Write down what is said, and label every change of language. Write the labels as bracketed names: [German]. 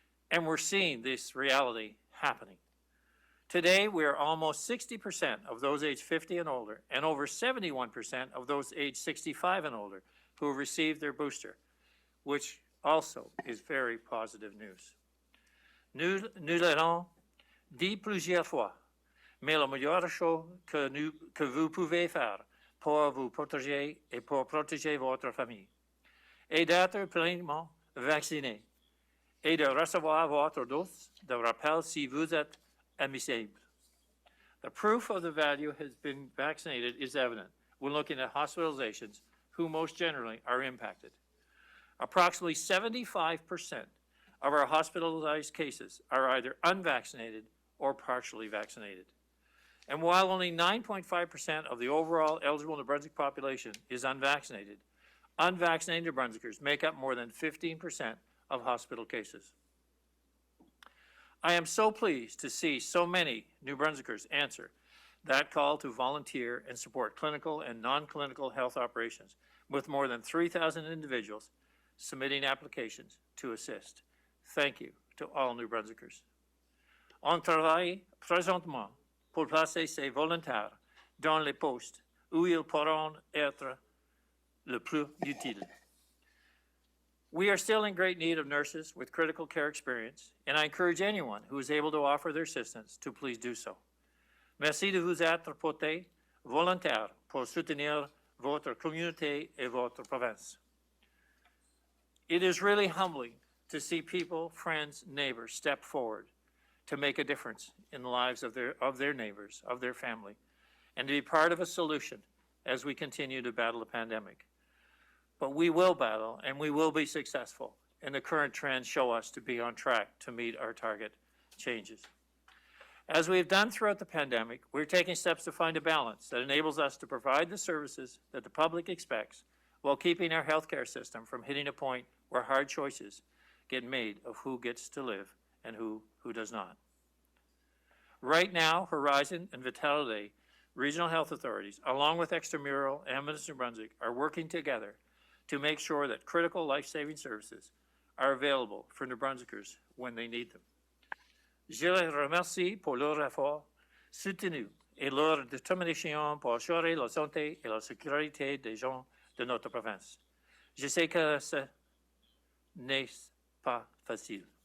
[English] And we're seeing this reality happening. Today, we are almost 60% of those aged 50 and older, and over 71% of those aged 65 and older who have received their booster, which also is very positive news. [French] Nous l'avons dit plusieurs fois, mais la meilleure chose que vous pouvez faire pour vous protéger et pour protéger votre famille est d'être pleinement vacciné et de recevoir votre dose de rappel si vous êtes admissible. [English] The proof of the value has been vaccinated is evident when looking at hospitalizations who most generally are impacted. Approximately 75% of our hospitalized cases are either unvaccinated or partially vaccinated. And while only 9.5% of the overall eligible New Brunswick population is unvaccinated, unvaccinated New Brunswickers make up more than 15% of hospital cases. I am so pleased to see so many New Brunswickers answer that call to volunteer and support clinical and non-clinical health operations, with more than 3,000 individuals submitting applications to assist. Thank you to all New Brunswickers. [French] On travaille présentement pour placer ces volontaires dans les postes où ils pourront être le plus utiles. [English] We are still in great need of nurses with critical care experience, and I encourage anyone who is able to offer their assistance to please do so. [French] Merci de vous être porté volontaire pour soutenir votre communauté et votre province. [English] It is really humbling to see people, friends, neighbors step forward to make a difference in the lives of their neighbors, of their family, and to be part of a solution as we continue to battle the pandemic. But we will battle, and we will be successful, and the current trends show us to be on track to meet our target changes. As we have done throughout the pandemic, we're taking steps to find a balance that enables us to provide the services that the public expects while keeping our healthcare system from hitting a point where hard choices get made of who gets to live and who does not. Right now, Horizon and Vitality regional health authorities, along with Extramural and Minister Brunswick, are working together to make sure that critical life-saving services are available for New Brunswickers when they need them. [French] Je les remercie pour leur effort soutenu et leur détermination pour assurer la santé et la sécurité des gens de notre province. Je sais que ce n'est pas facile.